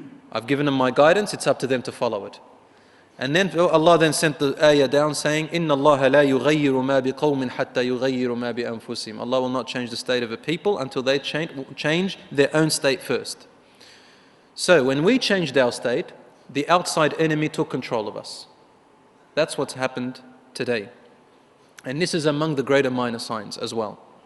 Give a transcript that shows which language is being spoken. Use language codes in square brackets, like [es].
[en] I've given them my guidance, it's up to them to follow it. And then Allah then sent the ayah down saying, [ar] إِنَّ اللَّهَ لَا يُغَيِّرُ مَا بِقَوْمٍ حَتَّى يُغَيِّرُ مَا بِأَنفُسِهِمْ. [en] Allah will not change the state of a people until they change their own state first. So when we changed our state, the outside enemy took control of us. That's what's happened today. And this is among the greater minor signs as well.